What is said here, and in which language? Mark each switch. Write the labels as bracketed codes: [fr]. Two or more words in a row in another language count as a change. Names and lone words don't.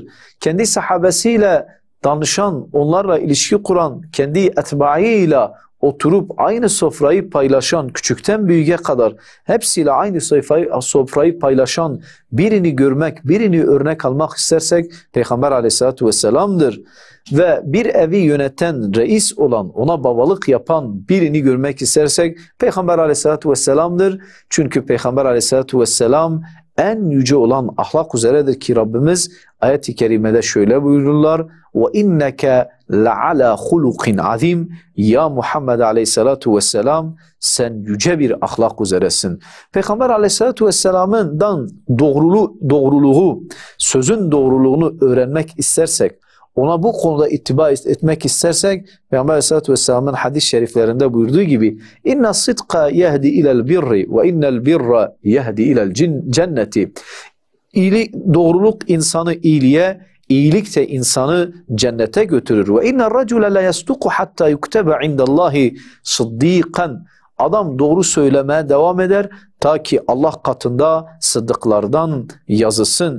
[tr] Kendi sahabesiyle danışan, onlarla ilişki kuran, kendi etbaıyla oturup aynı sofrayı paylaşan, küçükten büyüğe kadar hepsiyle aynı sofrayı paylaşan birini görmek, birini örnek almak istersek Peygamber Aleyhisselatü Vesselam'dır. Ve bir evi yöneten, reis olan, ona babalık yapan birini görmek istersek Peygamber Aleyhisselatü Vesselam'dır. Çünkü Peygamber Aleyhisselatü Vesselam en yüce olan ahlak üzeredir ki Rabbimiz ayet-i kerimede şöyle buyururlar: [ar] وَاِنَّكَ لَعَلَى خُلُقٍ azim. [tr] Ya Muhammed Aleyhisselatü Vesselam sen yüce bir ahlak üzeresin. Peygamber Aleyhisselatü Vesselam'dan doğruluğu, sözün doğruluğunu öğrenmek istersek, ona bu konuda ittiba etmek istersek Peygamber Aleyhisselatü Vesselam'ın hadis-i şeriflerinde buyurduğu gibi [ar] اِنَّ الصِّدْقَ يَهْدِ اِلَى الْبِرِّ وَاِنَّ الْبِرَّ يَهْدِ اِلَى الْجَنَّةِ. [tr] Doğruluk insanı iyiliğe, İyilik de insanı cennete götürür. [ar] وإن الرجل ليصدق حتى يكتب عند الله صديقا. [tr] Adam doğru söylemeye devam eder ta ki Allah katında sıddıklardan yazılsın.